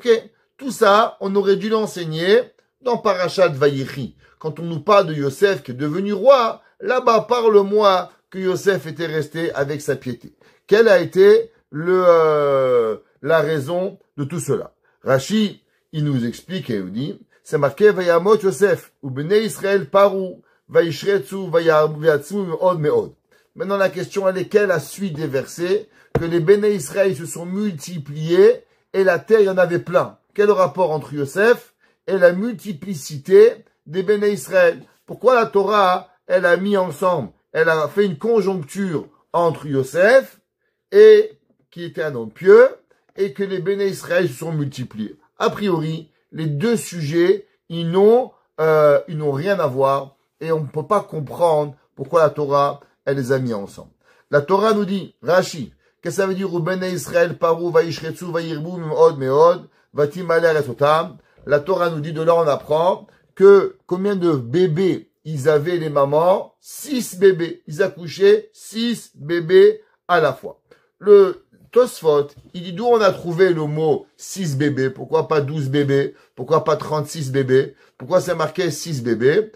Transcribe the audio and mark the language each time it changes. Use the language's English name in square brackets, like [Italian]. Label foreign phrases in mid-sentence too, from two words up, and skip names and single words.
[French] Tout ça, on aurait dû l'enseigner dans Parashat Vayechi. Quand on nous parle de Yosef qui est devenu roi, là-bas, parle-moi que Yosef était resté avec sa piété. Quelle a été la raison de tout cela? Rashi, il nous explique et il dit, c'est marqué [Hebrew] וימת יוסף, ובני ישראל פרו, וישרצו, ויעצמו מאד מאד. [French] Maintenant la question elle est quelle la suite des versets? Que les Bnei Israël se sont multipliés et la terre il y en avait plein. Quel rapport entre Yosef et la multiplicité des Bnei Israël? Pourquoi la Torah elle a mis ensemble, elle a fait une conjoncture entre Yosef et qui était un homme pieux et que les Béné Israël se sont multipliés? A priori, les deux sujets, ils n'ont rien à voir et on ne peut pas comprendre pourquoi la Torah, elle les a mis ensemble. La Torah nous dit, Rashi, qu'est-ce que ça veut dire? [Hebrew] בני ישראל פרו וישרצו וירבו מאד מאד ותמלא אותם. [French] La Torah nous dit, de là on apprend que combien de bébés ils avaient les mamans? 6 bébés. Ils accouchaient 6 bébés à la fois. Le Tosfot, il dit d'où on a trouvé le mot 6 bébés, pourquoi pas 12 bébés, pourquoi pas 36 bébés, pourquoi c'est marqué 6 bébés?